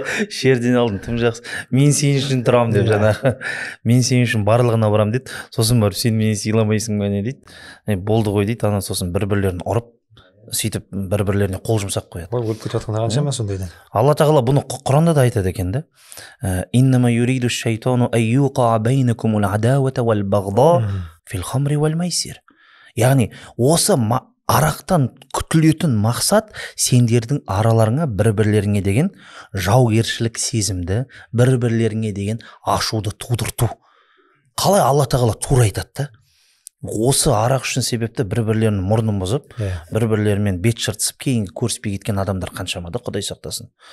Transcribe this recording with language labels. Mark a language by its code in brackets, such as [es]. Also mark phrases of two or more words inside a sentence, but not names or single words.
[kk] Шерден алдын тым жақсы. Мен сен үшін тұрам деп жаңағы. Мен сен үшін барлығына барам дейді. Сосын барып сен мені сыйламайсың ба не дейді. Болды ғой дейді. Ана сосын бір-бірлерін ұрып, сөйтіп бір-бірлеріне қол жұмсап қояды. Өліп кетіп жатқандар қаншама сондайдан. Алла тағала бұны Құранда да айтады екен да. [ar] إنما يريد الشيطان أن يوقع بينكم العداوة والبغضاء في الخمر والميسر. [kk] Яғни осы арақтан күтілетін мақсат сендердің араларыңа бір-бірлеріңе деген жаугершілік сезімді, бір-бірлеріңе деген ашуды тудырту. Қалай Алла тағала тура айтады да? Осы арақ үшін себепті бір-бірлерінің мұрнын бұзып, бір-бірлерімен бет жыртысып, кейін көріспей кеткен адамдар қаншама да, Құдай сақтасын.